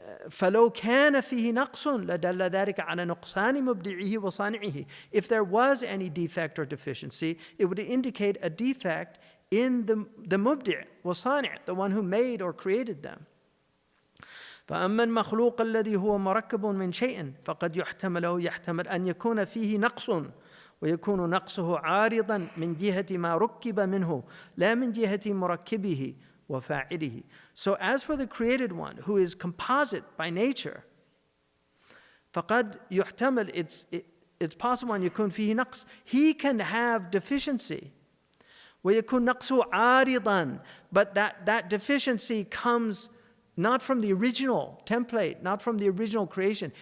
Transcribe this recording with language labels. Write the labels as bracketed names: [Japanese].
[Arabic] فلو كان فيه نقص لدل ذلك على نقصان مبدعه وصانعه. [English] If there was any defect or deficiency, it would indicate a defect in the mubdi' [Arabic] وصانع, [English] the one who made or created them. [Arabic] فأما المخلوق الذي هو مركب من شيء فقد يحتمل أن يكون فيه نقص ويكون نقصه عارضا من جهة ما ركب منه لا من جهة مركبه وفاعله. [English] So as for the created one who is composite by nature, [Arabic] فقد يحتمل, [English] it's possible [Arabic] أن يكون فيه نقص. [English] He can have deficiency. [Arabic] ويكون نقصه عارضا, [English] but that deficiency comes not from the original template, not from the original creation.